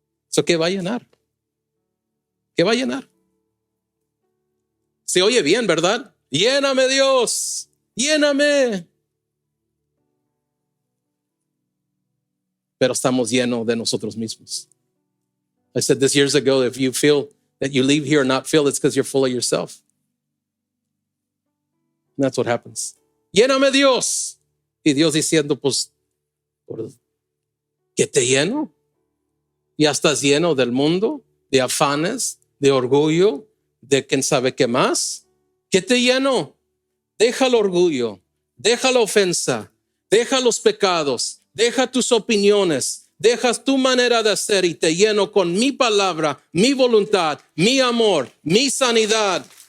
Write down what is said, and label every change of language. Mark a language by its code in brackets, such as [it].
[es] ¿Eso qué va a llenar? ¿Qué va a llenar? Se oye bien, ¿verdad? Lléname Dios, lléname. Pero estamos llenos de nosotros mismos. [en] I said this years ago, if you feel that you leave here not filled, it's because you're full of yourself. And that's what happens. [es] Lléname Dios. Y Dios diciendo, pues, ¿qué te lleno? Ya estás lleno del mundo, de afanes, de orgullo, de quién sabe qué más. ¿Qué te lleno? Deja el orgullo, deja la ofensa, deja los pecados, deja tus opiniones, dejas tu manera de hacer y te lleno con mi palabra, mi voluntad, mi amor, mi sanidad.